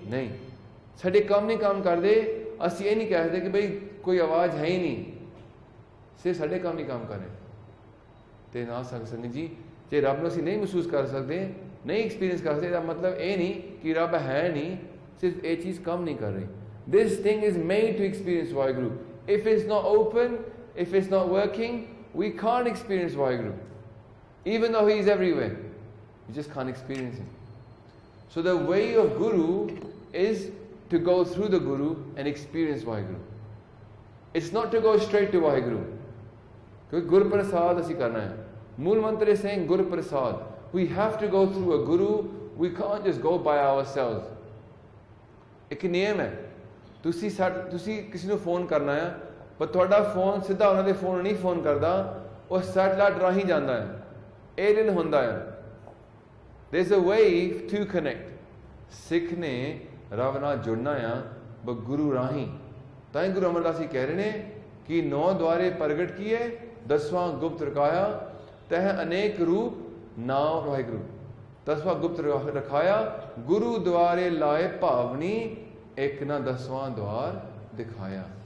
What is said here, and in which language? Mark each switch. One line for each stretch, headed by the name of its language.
Punjabi: ਨਹੀਂ, ਸਾਡੇ ਕੰਮ ਨਹੀਂ ਕੰਮ ਕਰਦੇ, ਅਸੀਂ ਇਹ ਨਹੀਂ ਕਹਿ ਸਕਦੇ ਕਿ ਬਈ ਕੋਈ ਆਵਾਜ਼ ਹੈ ਹੀ ਨਹੀਂ, ਸਿਰਫ ਸਾਡੇ ਕੰਮ ਨਹੀਂ ਕੰਮ ਕਰ ਰਹੇ। ਤੇ ਨਾ ਸੰਗਤ ਜੀ, ਜੇ ਰੱਬ ਨੂੰ ਅਸੀਂ ਨਹੀਂ ਮਹਿਸੂਸ ਕਰ ਸਕਦੇ, ਨਹੀਂ ਐਕਸਪੀਰੀਅੰਸ ਕਰ ਸਕਦੇ, ਇਹਦਾ ਮਤਲਬ ਇਹ ਨਹੀਂ ਕਿ ਰੱਬ ਹੈ ਨਹੀਂ, ਸਿਰਫ ਇਹ ਚੀਜ਼ ਕੰਮ ਨਹੀਂ ਕਰ ਰਹੀ।
English: This thing is made to experience Vaheguru. If it's not open, if it's not working, we can't experience Vaheguru. Even though he is everywhere, we just can't experience him. So the way of Guru is to go through the Guru and experience Vaheguru. It's not to go straight to Vaheguru.
Punjabi: Because Guru Prasad ਅਸੀਂ ਕਰਨਾ ਹੈ।
English: Mool Mantra is saying Guru Prasad. We have to go through a Guru. We can't just go by ourselves.
Punjabi: ਇੱਕ ਨਿਯਮ ਹੈ, ਤੁਸੀਂ ਕਿਸੇ ਨੂੰ phone ਕਰਨਾ ਹੈ, ਪਰ ਤੁਹਾਡਾ ਫੋਨ ਸਿੱਧਾ ਉਹਨਾਂ ਦੇ ਫੋਨ ਨਹੀਂ ਫੋਨ ਕਰਦਾ, ਉਹ ਸੈਟਲਾਈਟ ਰਾਹੀਂ ਜਾਂਦਾ ਹੈ, ਏਲੀਅਨ ਹੁੰਦਾ ਹੈ।
English: There is a way to connect.
Punjabi: ਸਿੱਖ ਨੇ ਰੱਬ ਨਾਲ ਜੁੜਨਾ ਆ ਬ ਗੁਰੂ ਰਾਹੀਂ। ਤਾਂ ਹੀ ਗੁਰੂ ਅਮਰਦਾਸ ਜੀ ਕਹਿ ਰਹੇ ਨੇ ਕਿ 9 ਦੁਆਰੇ ਪ੍ਰਗਟ ਕੀਏ, 10ਵਾਂ ਗੁਪਤ ਰਖਾਇਆ, ਤਹ ਅਨੇਕ ਰੂਪ ਨਾਮ ਵਾਹਿਗੁਰੂ। 10ਵਾਂ ਗੁਪਤ ਰਖਾਇਆ, ਗੁਰੂ ਦੁਆਰੇ ਲਾਏ ਭਾਵਨੀ, ਇੱਕ ਨਾ 10ਵਾਂ ਦੁਆਰ ਦਿਖਾਇਆ।